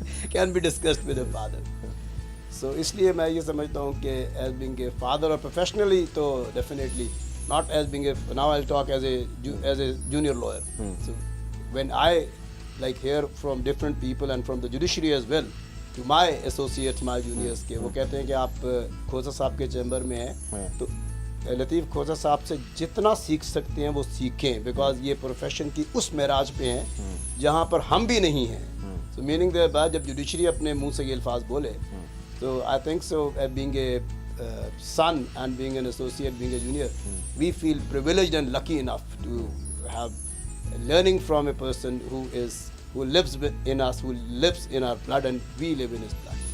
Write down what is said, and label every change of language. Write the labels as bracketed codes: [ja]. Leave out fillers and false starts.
[en] Can be discussed with a father. So [ur] اس لیے میں یہ سمجھتا ہوں کہ [en] as being a father or professionally تو definitely not as being a, now I'll talk as a junior lawyer. So when I like hear from different people and from the judiciary as well to my associates, my juniors [ur] کے وہ کہتے ہیں کہ آپ کھوسا صاحب کے chamber میں ہیں تو لطیف کھوسا صاحب سے جتنا سیکھ سکتے ہیں وہ سیکھیں, بیکاز یہ پروفیشن کی اس معراج پہ ہیں جہاں پر ہم بھی نہیں ہیں. [en] so meaning دیر [ur] بعد جب جوڈیشری اپنے منہ سے یہ الفاظ بولے تو [en] I think so being a son and being an associate, being a junior, we feel privileged and lucky enough to have learning from a person who lives in us, who lives in our blood and we live in his blood.